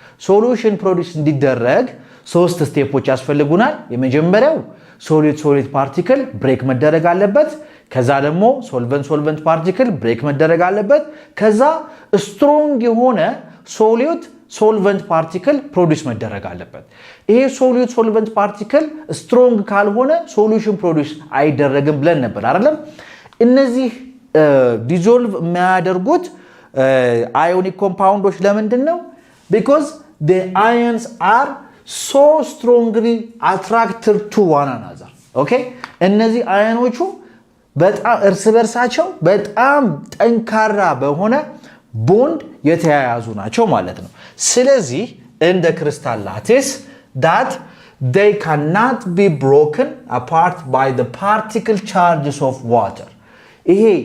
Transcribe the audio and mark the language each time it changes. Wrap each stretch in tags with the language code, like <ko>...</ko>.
<am>ሶሉሽን ፕሮዲዩስ እንዲደረግ 3 ስቴፖች ያስፈልጉናል። የመጀመሪያው ሶሊድ ፓርቲክል ብሬክ መደረግ አለበት። ከዛ ደግሞ ሶልቨንት ፓርቲክል ብሬክ መደረግ አለበት። ከዛ ስትሮንግ የሆነ ሶልቨንት ፓርቲክል ፕሮዲዩስ መደረግ አለበት። ይሄ ሶልቨንት ፓርቲክል ስትሮንግ ካልሆነ ሶሉሽን ፕሮዲዩስ አይደረግም ብለን ነበር አይደለም? እነዚህ ዲዞልቭ የሚያደርጉት አዮኒክ ኮምፓውንዶች ለምንድን ነው?</am> <en>because the ions are so strongly attracted to one another</en> <am>ኦኬ እነዚህ አዮኖቹ በጣም እርስ በርሳቸው በጣም ጠንካራ በሆነ ቦንድ የተያያዙ ናቸው ማለት ነው ስለዚህ እንደ ክሪስታል ላቲስ</am> <en>that they cannot be broken apart by the particle charges of water</en> <am>ይሄ</am>